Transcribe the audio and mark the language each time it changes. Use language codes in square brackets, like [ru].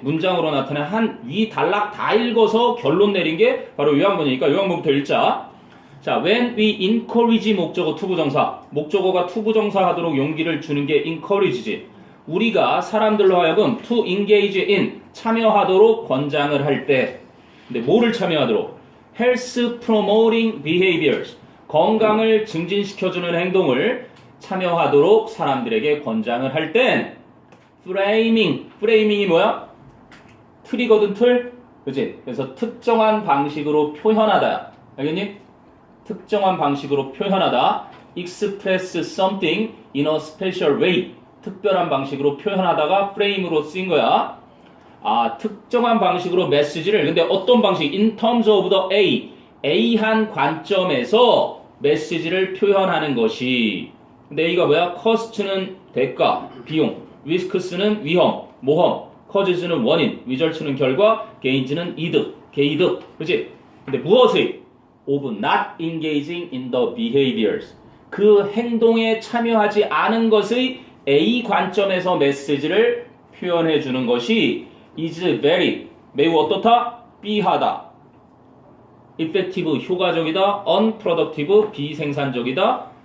[ko] 문장으로 나타낸 한 위 단락 다 읽어서 결론 내린 게 바로 요약문이니까 요약문부터 읽자. 자, [en] when we encourage [ko] 목적어 투부정사. 목적어가 투부정사 하도록 용기를 주는 게 encourage지. 우리가 사람들로 하여금 [en] to engage in [ko] 참여하도록 권장을 할 때. 근데 뭐를 참여하도록? [en] health promoting behaviors. [ko] 건강을 증진시켜주는 행동을 참여하도록 사람들에게 권장을 할 땐 framing이 뭐야? 틀이거든 틀? 그치? 그래서 특정한 방식으로 표현하다. 알겠니? 특정한 방식으로 표현하다. [en] express something in a special way. [ko] 특별한 방식으로 표현하다가 frame으로 쓰인 거야. 아, 특정한 방식으로 메시지를 근데 어떤 방식? [en] in terms of the [ko] A한 관점에서 메시지를 표현하는 것이 근데 A가 뭐야? cost는 대가, 비용, risk는 위험, 모험, cause는 원인, result는 결과, gains는 이득, 개이득. 그치? 근데 무엇의? [en] of not engaging in the behaviors. [ko] 그 행동에 참여하지 않은 것의 A 관점에서 메시지를 표현해 주는 것이 [en] is very, [ko] 매우 어떻다? B하다. effective, 효과적이다. unproductive, 비생산적이다.